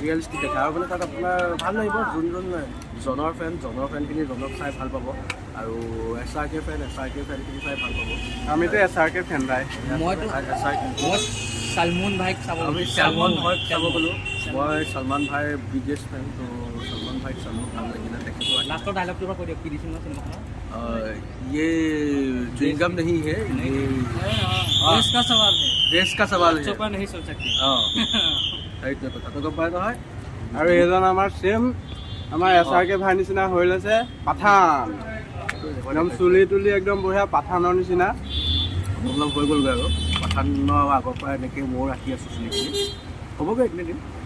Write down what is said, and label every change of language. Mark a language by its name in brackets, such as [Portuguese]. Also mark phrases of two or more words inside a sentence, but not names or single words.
[Assamese] ৰিয়েলিষ্টিক দেখা, আৰু মানে তাত আপোনাৰ ভাল লাগিব যোনজন জনৰ ফেনখিনি জনক চাই ভাল পাব, আৰু SRK ফেনখিনি চাই ভাল পাব। আমিতো SRK ফেন ভাই। মইতো মই চালমান ভাইক চাব আমি চালমান ভাইক চাব গ'লোঁ। মই চালমান ভাইৰ বিগেষ্ট ফেন, ত' চালমান ভাইক চালোঁ, ভাল লাগিলে তেখেতো। লাষ্টৰ ডাইলগটোৰ পৰা কৈ দিয়ক, কি দিছিল ন চিনেমাখনত? [Hindi] ये च्युइंगम नहीं है, ये देश का सवाल है, देश का सवाल है। बच्चों पर नहीं सोच सकते। [Assamese] সেইটোৱে কথাটো গম পাই নহয়। আৰু এইজন আমাৰ ছেম আমাৰ SRK ভাই নিচিনা হৈ লৈছে পাঠান, একদম চুলি তুলি একদম বঢ়িয়া পাঠানৰ নিচিনা। অলপ হৈ গ'লগৈ আৰু পাঠানৰ আগৰ পৰা এনেকৈ ময়ো ৰাখি আছোঁ চুলিখিনি, হ'বগৈ এদিন।